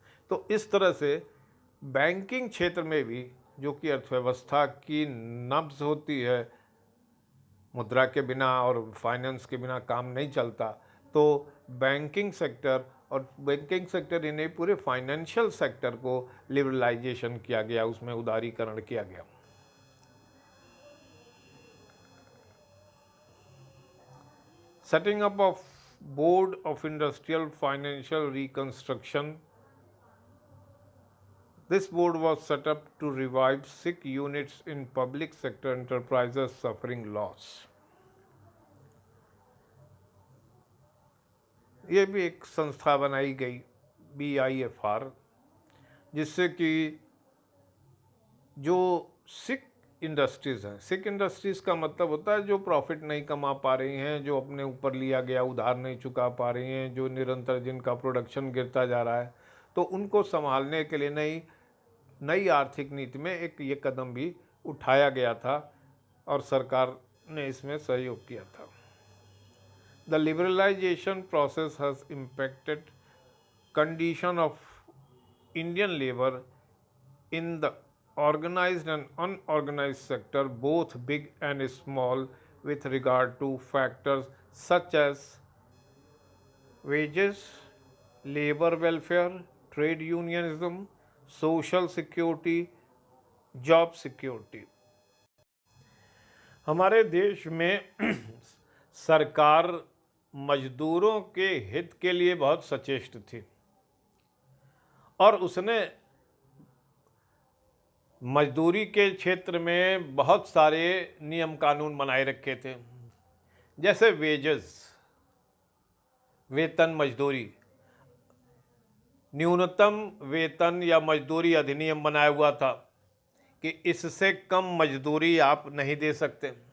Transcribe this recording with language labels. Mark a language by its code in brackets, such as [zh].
[hi] तो इस तरह से बैंकिंग क्षेत्र में भी, जो कि अर्थव्यवस्था की नब्ज़ होती है, मुद्रा के बिना और फाइनेंस के बिना काम नहीं चलता, तो बैंकिंग सेक्टर ही नहीं, पूरे फाइनेंशियल सेक्टर को लिबरलाइजेशन किया गया, उसमें उदारीकरण किया गया। [en] Setting up of Board of Industrial Financial Reconstruction. This board was set up to revive sick units in public sector enterprises suffering loss. [hi] ये भी एक संस्था बनाई गई BIFR, जिससे कि जो सिक इंडस्ट्रीज़ हैं, सिक इंडस्ट्रीज़ का मतलब होता है जो प्रॉफिट नहीं कमा पा रही हैं, जो अपने ऊपर लिया गया उधार नहीं चुका पा रही हैं, जो निरंतर जिनका प्रोडक्शन गिरता जा रहा है, तो उनको संभालने के लिए नई आर्थिक नीति में एक ये कदम भी उठाया गया था और सरकार ने इसमें सहयोग किया था। [en] The liberalisation process has impacted condition of Indian labor in the organized and unorganized sector, both big and small, with regard to factors such as wages, labor welfare, trade unionism, social security, job security. [hi] हमारे देश में सरकार मजदूरों के हित के लिए बहुत सचेष्ट थी और उसने मजदूरी के क्षेत्र में बहुत सारे नियम कानून बनाए रखे थे, जैसे वेजेस, वेतन, मजदूरी, न्यूनतम वेतन या मजदूरी अधिनियम बनाया हुआ था कि इससे कम मजदूरी आप नहीं दे सकते।